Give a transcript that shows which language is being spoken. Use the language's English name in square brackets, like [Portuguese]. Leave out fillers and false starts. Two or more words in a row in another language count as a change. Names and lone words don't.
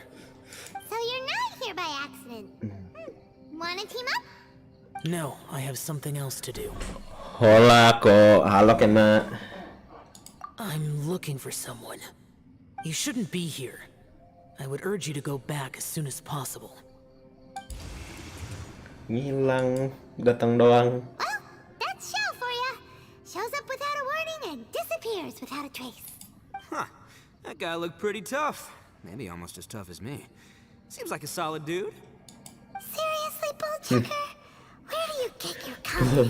[English] So you're not here by accident. Wanna team up? No, I have something else to do. Hola ko, halo kena. I'm looking for someone. You shouldn't be here. I would urge you to go back as soon as possible. [Indonesian] Ngilang, datang doang. [English] Well, that's Xiao for ya. Shows up without a warning and disappears without a trace. Huh. That guy looked pretty tough. Maybe almost as tough as me. Seems like a solid dude. Seriously, Bullchucker? Where do you get your confidence?